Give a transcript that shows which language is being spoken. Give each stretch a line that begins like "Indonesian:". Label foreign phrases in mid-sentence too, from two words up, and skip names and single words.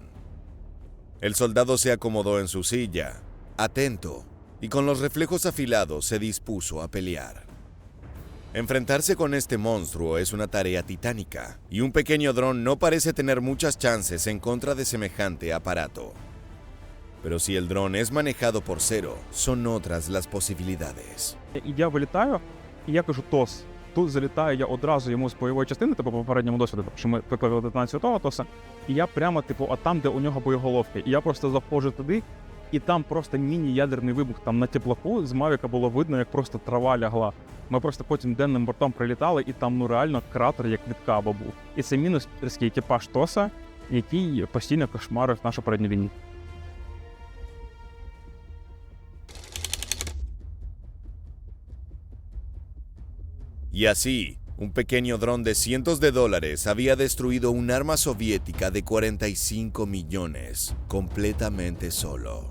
Spanish: El soldado se acomodó en su silla, atento, y con los reflejos afilados se dispuso a pelear. Enfrentarse con este monstruo es una tarea titánica, y un pequeño dron no parece tener muchas chances en contra de semejante aparato. Pero si el dron es manejado por Zero, son otras las posibilidades.
Ukrainian: І я вилітаю, і я кажу ТОС. Тут залітаю я одразу йому з бойової частини, типу по попередньому досвіду, тому що ми викликали детонацію того ТОСа, і я прямо, типу, от там, де у нього боєголовки. І я просто заходжу туди, і там просто міні-ядерний вибух. Там на теплаку з Мавіка було видно, як просто трава лягла. Ми просто потім денним бортом прилітали, і там, ну, реально кратер, як від каба був. І це мінус-терський екіпаж ТОСа, який постійно кошмарив нашу передню лінію.
Spanish: Y así, un pequeño dron de cientos de dólares había destruido un arma soviética de 45 millones, completamente solo.